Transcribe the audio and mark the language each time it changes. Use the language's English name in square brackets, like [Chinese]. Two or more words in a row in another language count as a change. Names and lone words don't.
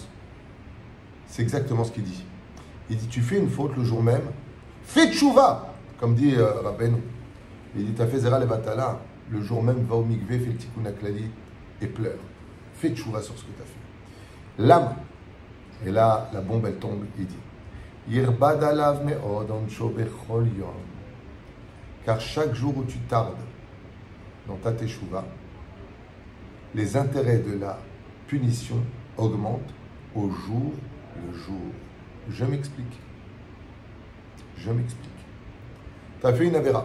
[French] C'est exactement ce qu'il dit. Il dit, tu fais une faute le jour même, fais tchouva, comme dit Rabbeinu. Il dit, tu as fait [Hebrew] זרע לבטלה, [French] le jour même, va au mikvé, fais le [Hebrew] התיקון הכללי [French] et pleure. Fais tchouva sur ce que tu as fait. L'âme, et là, la bombe, elle tombe, il dit, [Hebrew] ירבה עליו מאוד ענשו בכל יום. [French] Car chaque jour où tu tardes dans ta teshuva, les intérêts de la punition augmentent au jour le jour. Je m'explique. Je m'explique. Tu as fait une avéra.